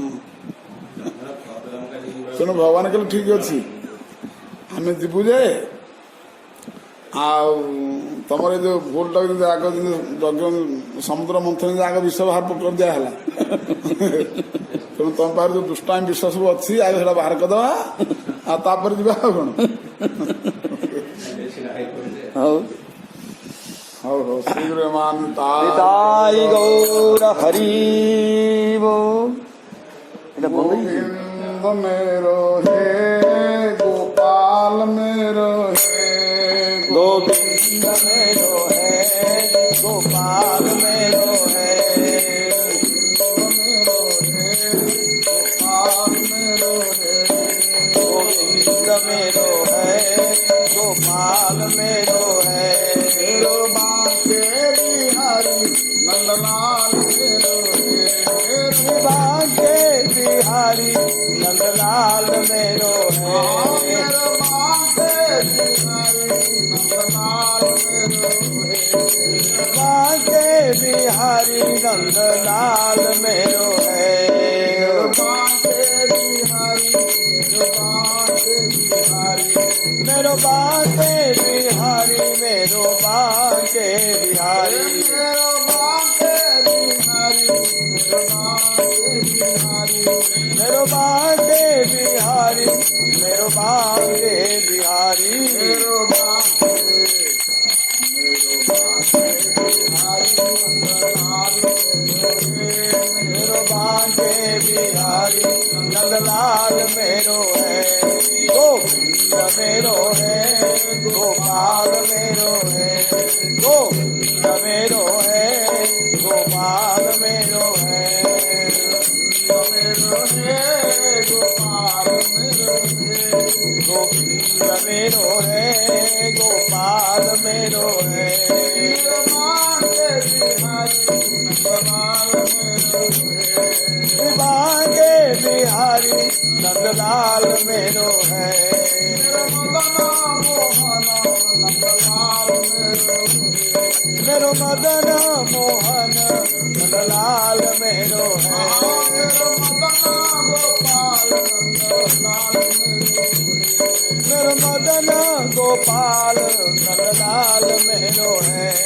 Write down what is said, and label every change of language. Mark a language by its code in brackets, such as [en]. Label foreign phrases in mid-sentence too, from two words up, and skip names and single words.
[or] ତେଣୁ ଭଗବାନ କହିଲେ ଠିକ ଅଛି ଆମେ ଯିବୁ ଯେ ଆଉ ତମର ଏ ଯୋଉ ଭୁଲଟା ଯେମିତି ଆଗ ଯଜ୍ଞ ସମୁଦ୍ର ମନ୍ଥନ ଆଗ ବିଷ ବାହାର କରିଦିଆ ହେଲା ତେଣୁ ତମ ପାଖରେ ଯୋଉ ଦୁଷ୍ଟାମୀ ବିଷ ସବୁ ଅଛି ଆଗ ସେଟା ବାହାର କରିଦବା ଆଉ ତାପରେ ଯିବା ଆଉ କଣ। ହଉ ହଉ ହଉ ଶ୍ରୀଗୁରୁମାନ ତାଇ ଗୌର ହରି ଏଇଟା ଭଲ [hi] गोविंद मेरो हे गोपाल मेरो हे गोविंद मेरो है गोपाल मेरो है गोविंद मेरो है गोपाल मेरो है मेरो बांके बिहारी नंदलाल मेरो हे बांके बिहारी नंदलाल मेरो है मेरो बांके बिहारी नंदलाल मेरो हे बांके बिहारी नंदलाल मेरो है बांके बिहारी मेरो बांके बिहारी मेरो बांके बिहारी मेरो बांके बिहारी मेरो बांके बिहारी मेरो बांके बिहारी मेरो बांके मेरो बांके बिहारी नंदलाल मेरो है गोविंद मेरो है गोपाल मेरो है गोविंद मेरो है गोपाल मेरो है गोविंद मेरो है गोपाल मेरो है बांके बिहारी नंदलाल मेरो है मेरो मदन मोहन नंदलाल मेरो है मेरो मदन गोपाल नंदलाल मेरो है